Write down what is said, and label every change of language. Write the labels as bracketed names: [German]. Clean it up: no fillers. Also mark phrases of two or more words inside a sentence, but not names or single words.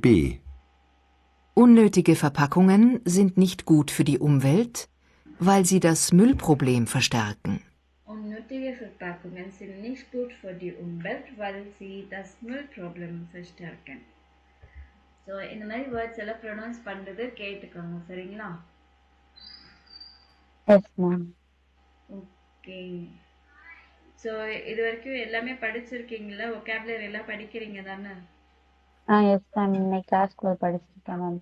[German] Unnötige Verpackungen sind nicht gut für die Umwelt, weil sie das Müllproblem verstärken. Unnötige Verpackungen sind nicht gut für die Umwelt, weil sie das Müllproblem verstärken. [Tamil] So இந்த மாதிரி வேர்ட்ஸ் எல்லாம் ப்ரொனவுன்ஸ் பண்றது கேட்டுக்கோங்க. சரிங்களா? எஸ் மேம். ஓகே. ஸோ இது வரைக்கும் எல்லாமே படிச்சிருக்கீங்களா? ஒகாபுலரி எல்லாம் படிக்கிறீங்க தானே? எஸ் மேம். இன்னைக்கு கிளாஸ்க்குள்ள படிச்சிருக்கேன் மேம்.